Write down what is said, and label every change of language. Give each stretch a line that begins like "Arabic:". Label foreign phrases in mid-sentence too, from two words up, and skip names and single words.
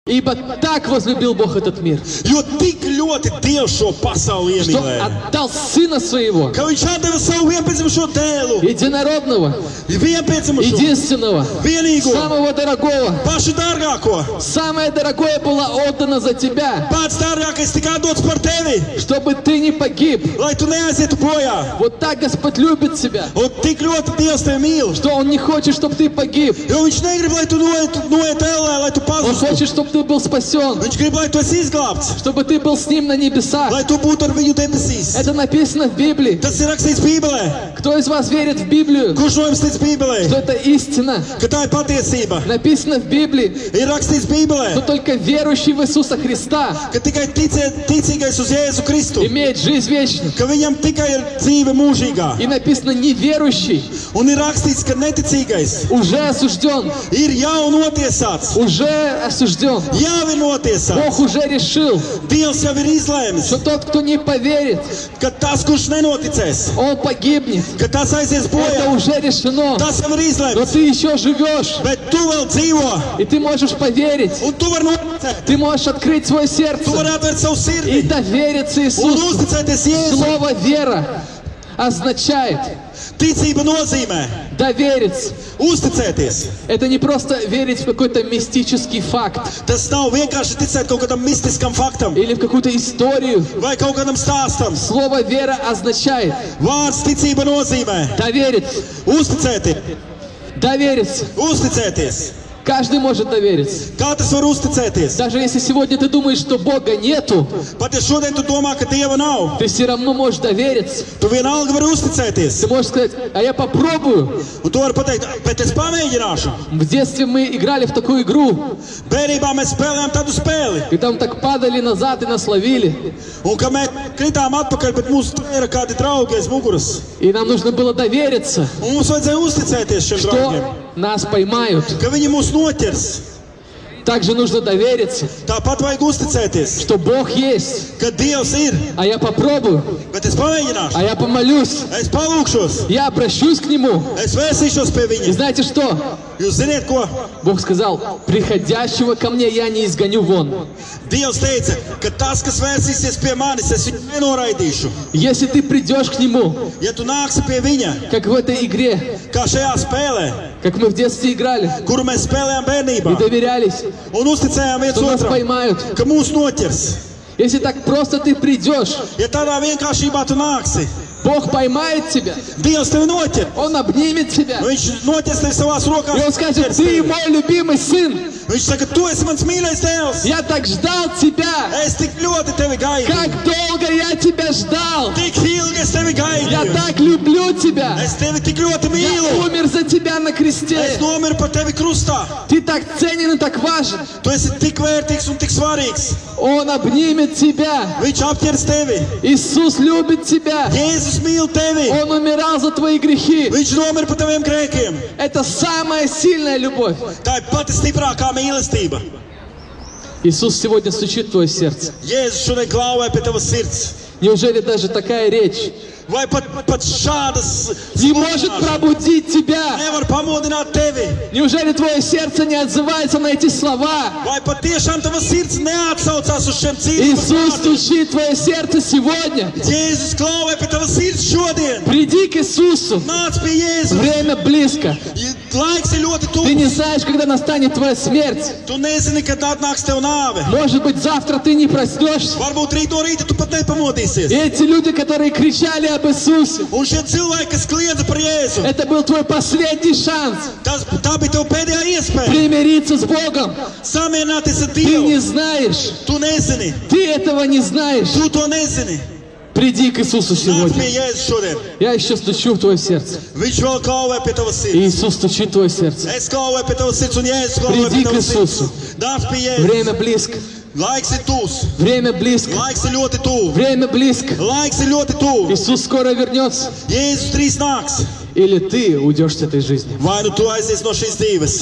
Russian: Ибо так возлюбил Бог этот мир,
Latvian: Jo tik ļoti Dievs šo pasauli
Russian: что
Latvian: iemīlēja,
Russian: отдал Сына Своего,
Latvian: ka Viņš atdeva savu vienpiedzimušo dēlu,
Russian: единородного,
Latvian: vienpiedzimušo,
Russian: единственного,
Latvian: vienīgo,
Russian: самого дорогого.
Latvian: pašu dārgāko.
Russian: Самое дорогое было отдано за тебя,
Latvian: Pats dārgākais tika dots par tevi,
Russian: чтобы ты не погиб.
Latvian: lai tu neaizietu bojā.
Russian: Вот так Господь любит тебя,
Latvian: Un tik ļoti Dievs tevi mīl,
Russian: что Он не хочет, чтобы ты погиб.
Latvian: jo Viņš negrib, lai tu noiet ellē, lai tu
Russian: Он
Latvian: pazustu.
Russian: хочет, чтобы ты был спасен,
Latvian: Viņš grib, lai tu esi izglābts,
Russian: чтобы ты был с Ним на небесах.
Latvian: lai tu būtu ar viņu debesīs.
Russian: Это написано в Библии.
Latvian: Tas ir rakstīts Bībelē.
Russian: Кто из вас верит в Библию,
Latvian: Kurš no jums tic Bībelē?
Russian: что это истина?
Latvian: Ka tā ir patiesība.
Russian: Написано в Библии,
Latvian: Ir rakstīts Bībelē,
Russian: что только верующий в Иисуса Христа
Latvian: ka tikai ticīgais uz Jēzu Kristu,
Russian: имеет жизнь вечную.
Latvian: ka viņam tikai ir dzīve mūžīgā.
Russian: И написано, неверующий
Latvian: Un ir rakstīts, ka neticīgais
Russian: уже осужден,
Latvian: ir jau notiesāts,
Russian: уже осужден.
Latvian: jau ir notiesāts.
Russian: Бог уже решил,
Latvian: Dievs jau ir izlēmis,
Russian: что тот, кто не поверит,
Latvian: ka tas, kurš nenoticēs,
Russian: он pogибнет.
Latvian: ka tas aizies
Russian: Это
Latvian: bojā.
Russian: уже решено.
Latvian: Tas jau ir
Russian: Но
Latvian: izlēmts,
Russian: ты еще живешь,
Latvian: bet tu vēl dzīvo,
Russian: и ты можешь поверить.
Latvian: un tu vari noticēt,
Russian: Ты можешь открыть свое
Latvian: tu
Russian: сердце
Latvian: vari atvērt savu
Russian: и
Latvian: sirdi
Russian: довериться
Latvian: un
Russian: Иисусу.
Latvian: uzticēties Jēzu.
Russian: Слово «вера» означает
Latvian: Ticība nozīmē
Russian: довериться.
Latvian: uzticēties.
Russian: Это не просто верить в какой-то мистический факт
Latvian: Tas nav vienkārši ticēt kaut kādam mistiskam faktam
Russian: или в какую-то историю.
Latvian: vai kaut kādam stāstam.
Russian: Слово «вера» означает
Latvian: Vārds ticība nozīmē
Russian: довериться.
Latvian: uzticēties.
Russian: Довериться.
Latvian: Uzticēties.
Russian: Каждый может довериться.
Latvian: Katrs var uzticēties.
Russian: Даже если сегодня ты думаешь, что Бога нету,
Latvian: Pat ja šodien tu domā, ka Dieva nav,
Russian: ты все равно можешь довериться.
Latvian: tu vienalga vari uzticēties.
Russian: Ты можешь сказать, а я попробую.
Latvian: Un tu vari pateikt, bet es pamēģināšu.
Russian: В детстве мы играли в такую игру,
Latvian: Bērnībā mēs spēlējām tādu spēli.
Russian: и там так падали назад и нас ловили.
Latvian: Un kad mēs kritām atpakaļ, bet mūsu ir kādi draugi aiz muguras.
Russian: И нам нужно было довериться,
Latvian: Un mums vajadzēja uzticēties šiem
Russian: что
Latvian: draugiem,
Russian: нас поймают.
Latvian: ka viņi mūs noķers.
Russian: Также нужно довериться,
Latvian: Tāpat vajag uzticēties,
Russian: что Бог есть,
Latvian: ka Dievs ir,
Russian: а я попробую,
Latvian: bet es pamēģināšu.
Russian: а я помолюсь,
Latvian: Es palūkšos,
Russian: я обращусь к Нему.
Latvian: es vērsīšos pie
Russian: И
Latvian: viņa.
Russian: знаете что?
Latvian: Jūs ziniet, ko?
Russian: Бог сказал, приходящего ко мне я не изгоню вон.
Latvian: Dievs teica, ka tas, kas vērsīsies pie manis, es viņu nenoraidīšu.
Russian: Если ты придешь к Нему,
Latvian: Ja tu nāksi pie viņa,
Russian: как в этой игре,
Latvian: kā šajā spēlē,
Russian: как мы в детстве играли
Latvian: kuru mēs spēlējām
Russian: и
Latvian: bērnībā,
Russian: доверялись,
Latvian: un uzticējām viens
Russian: что нас
Latvian: otram,
Russian: поймают.
Latvian: ka mūs noķers.
Russian: Если так просто ты придешь,
Latvian: Ja tādā vienkāršībā tu nāksi,
Russian: Бог поймает тебя,
Latvian: Dievs tevi noķer.
Russian: Он обнимет тебя,
Latvian: Viņš noķers tevi savās rokās.
Russian: и Он skажет, ты мой любимый сын,
Latvian: Viņš saka, tu esi mans mīļais dēls.
Russian: я так ждал тебя,
Latvian: Es tik ļoti tevi gaidu.
Russian: как долго я тебя ждал,
Latvian: Tik ilgi es tevi
Russian: я
Latvian: gaidu.
Russian: так люблю тебя,
Latvian: Es tevi tik ļoti
Russian: я
Latvian: mīlu.
Russian: умер за тебя на
Latvian: Es
Russian: кресте,
Latvian: nomiru par tevi krustā.
Russian: ты так ценен и так важен,
Latvian: Tu esi tik vērtīgs un tik svarīgs.
Russian: Он обнимет тебя,
Latvian: Viņš apķers tevi.
Russian: Иисус любит тебя,
Latvian: Jēzus mīl tevi.
Russian: Он умирал за твои грехи,
Latvian: Viņš nomira par taviem grēkiem.
Russian: это самая сильная любовь.
Latvian: Tā ir pati stiprākā mīlestība.
Russian: Иисус сегодня стучит в твое сердце.
Latvian: Jēzus šodien klauvē pie tavas sirds.
Russian: Неужели даже такая речь
Latvian: Vai pat šādas
Russian: не может пробудить тебя?
Latvian: nevar pamodināt tevi?
Russian: Неужели твое сердце не отзывается на эти слова?
Latvian: Vai pat tiešām tavas sirds neatsaucās uz šiem dzīvības
Russian: Иисус
Latvian: vārdiem?
Russian: стучит в твое сердце сегодня.
Latvian: Jēzus klauvē pie tavas sirds šodien.
Russian: Приди к Иисусу.
Latvian: Nāc pie Jēzus.
Russian: Время близко.
Latvian: Laiks ir ļoti
Russian: Ты не
Latvian: tuvs.
Russian: знаешь, когда настанет твоя смерть.
Latvian: Tu nezini, kad atnāks tev nāve.
Russian: Может быть, завтра ты не проснешься.
Latvian: Varbūt rīt no rīta tu pat nepamodīsies.
Russian: И эти люди, которые кричали об Иисусе,
Latvian: Un šie cilvēki, kas kliedza par Jēzu,
Russian: это был твой последний шанс
Latvian: tā bija tev pēdējā iespēja.
Russian: примириться с Богом.
Latvian: Samierināties ar
Russian: Ты не
Latvian: Dievu.
Russian: знаешь.
Latvian: Tu nezini.
Russian: Ты этого не знаешь.
Latvian: Tu to nezini.
Russian: Приди к Иисусу
Latvian: Nāc
Russian: сегодня.
Latvian: pie Jēzus šodien.
Russian: Я еще стучу в твое сердце.
Latvian: Viņš vēl klauvē pie tavas
Russian: И
Latvian: sirds.
Russian: Иисус стучит в твое сердце.
Latvian: Es klauvē pie tavas sirds un Jēzus klauvē
Russian: Приди
Latvian: pie
Russian: к
Latvian: tavas sirds.
Russian: Иисусу.
Latvian: Nāc pie Jēzus.
Russian: Время близко.
Latvian: Laiks ir tūs.
Russian: Время близко.
Latvian: Laiks ir ļoti tuvu.
Russian: Время близко.
Latvian: Laiks ir ļoti tuvu.
Russian: Иисус скоро вернется.
Latvian: Jēzus drīz nāks.
Russian: Или ты уйдешь с этой жизни.
Latvian: Vai nu tu aizies no šīs dzīves?